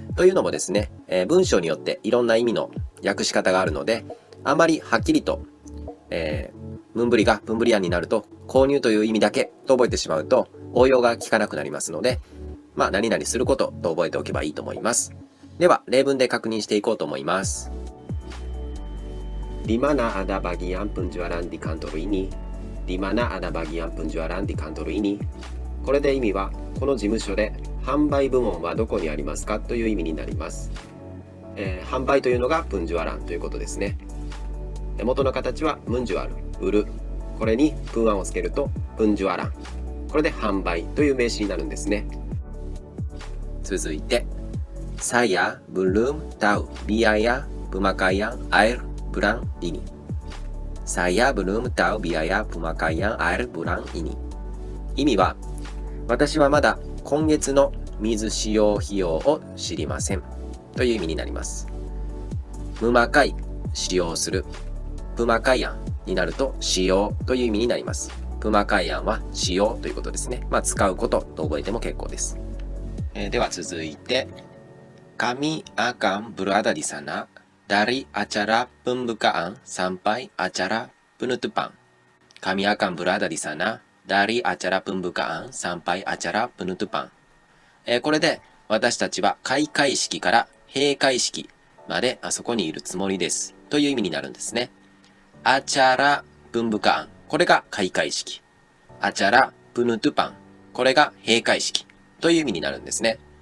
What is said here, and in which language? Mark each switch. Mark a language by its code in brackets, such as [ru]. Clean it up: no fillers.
[ja] というのもですね、文章によっていろんな意味の訳し方があるので、あまりはっきりと、ムンブリがプンブリアンになると、購入という意味だけと覚えてしまうと、応用が効かなくなりますので、何々することと覚えておけばいいと思います。では、例文で確認していこうと思います。 [id] Di mana ada bagian penjualan di kantor ini? Di mana ada bagian penjualan di kantor ini? [ja] これで意味は、この事務所で販売部門はどこにありますかという意味になります。販売というのがプンジュアランということですね。元の形はムンジュアル、売る。これにプンアンをつけるとプンジュアラン。これで販売という名詞になるんですね。続いて、 [id] Saya belum tahu biaya pemakaian air bulan ini. Saya belum tahu biaya pemakaian air bulan ini. [ja] 意味は、私はまだ今月の水使用費用を知りませんという意味になります。ムマカイ、使用する。プマカイアンになると使用という意味になります。プマカイアンは使用ということですね。使うことと覚えても結構です。では続いて、 [id] Kami akan berada di sana dari acara pembukaan sampai acara penutupan. Kami akan berada di sana dari acara pembukaan sampai acara penutupan. [ja] これで私たちは開会式から閉会式まであそこにいるつもりですという意味になるんですね。アチャラプンブカン、これが開会式。アチャラプヌトゥパン、これが閉会式という意味になるんですね。